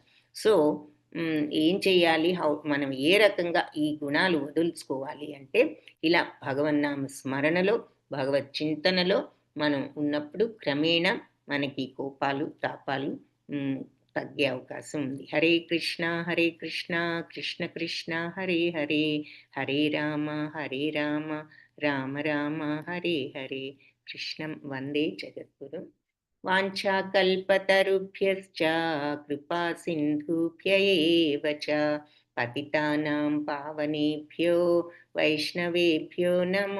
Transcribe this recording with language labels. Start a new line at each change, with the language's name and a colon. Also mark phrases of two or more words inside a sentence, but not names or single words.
Telugu: సో ఏం చేయాలి, మనం ఏ రకంగా ఈ గుణాలు వదులుకోవాలి అంటే ఇలా భగవన్నామ స్మరణలో, భగవత్ చింతనలో మనం ఉన్నప్పుడు క్రమేణా మనకి కోపాలు, తాపాలు తగ్గే అవకాశం ఉంది.
Sanskrit: హరే కృష్ణ కృష్ణ కృష్ణ హరే హరే, హరే రామ రామ రామ హరే హరే. కృష్ణం వందే జగద్గురు. వాంఛాకల్పతరుభ్యశ్చ కృపా సింధుభ్య ఏవ చ పతితానాం పావనేభ్యో వైష్ణవేభ్యో నమో